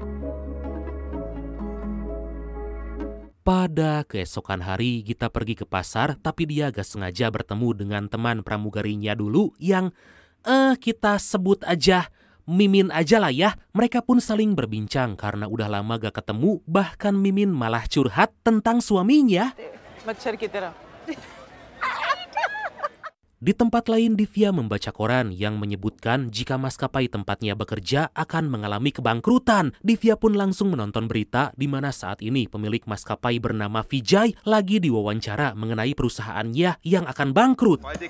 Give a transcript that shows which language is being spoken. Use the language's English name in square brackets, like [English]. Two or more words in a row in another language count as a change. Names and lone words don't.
[Indonesian] Pada keesokan hari Gita pergi ke pasar tapi dia gak sengaja bertemu dengan teman pramugarinya dulu yang kita sebut aja Mimin aja lah ya. Mereka pun saling berbincang karena udah lama gak ketemu. Bahkan Mimin malah curhat tentang suaminya. [Hindi] मच्छर की तरह. [Indonesian] Di tempat lain Divya membaca koran yang menyebutkan jika maskapai tempatnya bekerja akan mengalami kebangkrutan. Divya pun langsung menonton berita di mana saat ini pemilik maskapai bernama Vijay lagi diwawancara mengenai perusahaannya yang akan bangkrut.